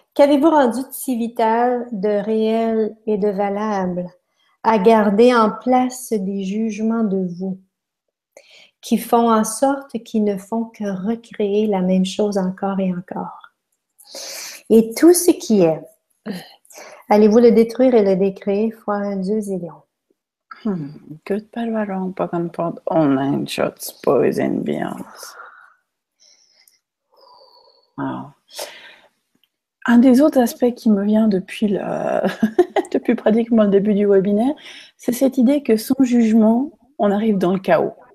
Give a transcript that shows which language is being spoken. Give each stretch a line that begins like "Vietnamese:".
French: Qu'avez-vous rendu de si vital, de réel et de valable à garder en place des jugements de vous qui font en sorte qu'ils ne font que recréer la même chose encore et encore? Et tout ce qui est, allez-vous le détruire et le décréer fois un Dieu zillion?
English: Good, bad, right, wrong, POC and POD, all nine shorts, boys and beyonds. Wow.
French: Un des autres aspects qui me vient depuis depuis pratiquement le début du webinaire, c'est cette idée que sans jugement, on arrive dans le chaos.